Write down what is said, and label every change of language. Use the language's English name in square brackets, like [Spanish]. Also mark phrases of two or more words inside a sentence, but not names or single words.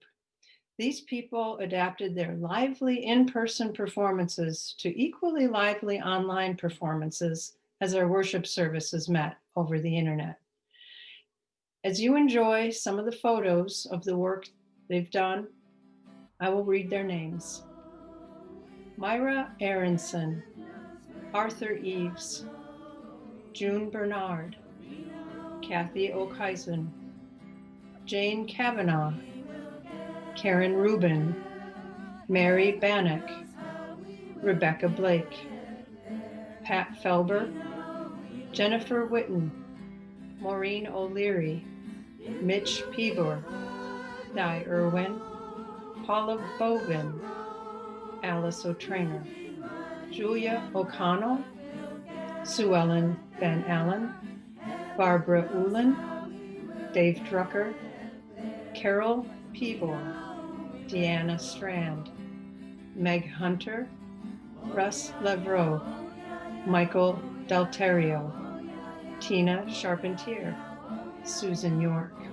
[English] These people adapted their lively in-person performances to equally lively online performances as our worship services met over the internet. As you enjoy some of the photos of the work they've done, I will read their names. Myra Aronson, Arthur Eves, June Bernard, Kathy Okeisen, Jane Kavanaugh, Karen Rubin, Mary Bannock, Rebecca Blake, Pat Felber, Jennifer Witten, Maureen O'Leary, Mitch Peebor, Di Irwin, Paula Bovin, Alice O'Trainer, Julia O'Connell, Sue Ellen Van Allen, Barbara Ullin, Dave Drucker, Carol Peebor, Deanna Strand, Meg Hunter, Russ Levrow, Michael Delterio, Tina Charpentier, Susan York.